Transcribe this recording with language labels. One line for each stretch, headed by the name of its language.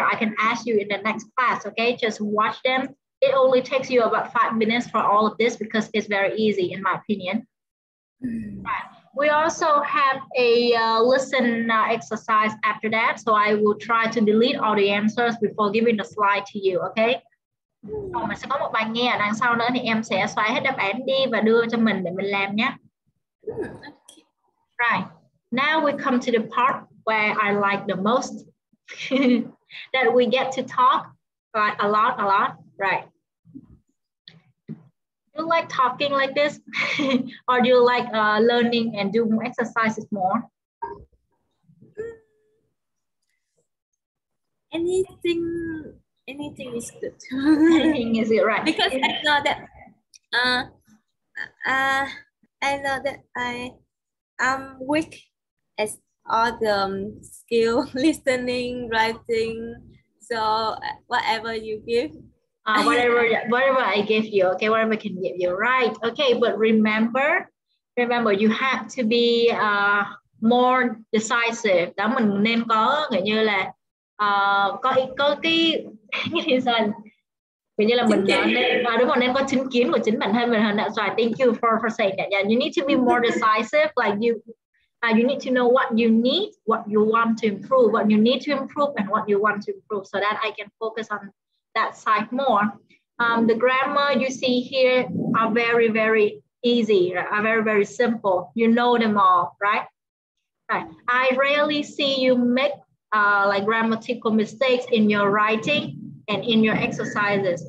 English: I can ask you in the next class, okay? Just watch them. It only takes you about 5 minutes for all of this because it's very easy in my opinion. Right. We also have a listen exercise after that. So I will try to delete all the answers before giving the slide to you, okay?
Vietnamese: Còn mình sẽ có một bài nghe ở đằng sau nữa thì em sẽ xóa hết đáp án đi và đưa cho mình để mình làm nhé.
English: Right. Now we come to the part where I like the most. That we get to talk a lot. Right. Do you like talking like this? Or do you like learning and doing exercises more? Anything is good. Anything is it, right? Because I know that I know that I am weak as all the skill, listening, writing. So whatever you give. Whatever I give you, okay, whatever I can give you, right? Okay, but remember you have to be more decisive.
Vietnamese: Đó, mình nên có kiểu như là có cái kiểu như là mình nên đúng rồi, nên có chính kiến của chính bản thân mình hơn.
English: That's why thank you for saying that. Yeah, you need to be more decisive. Like you need to know what you need, what you want to improve, what you need to improve, and what you want to improve, so that I can focus on that side more. The grammar you see here are very, very easy, are very, very simple. You know them all, right? Right. I rarely see you make like grammatical mistakes in your writing and in your exercises.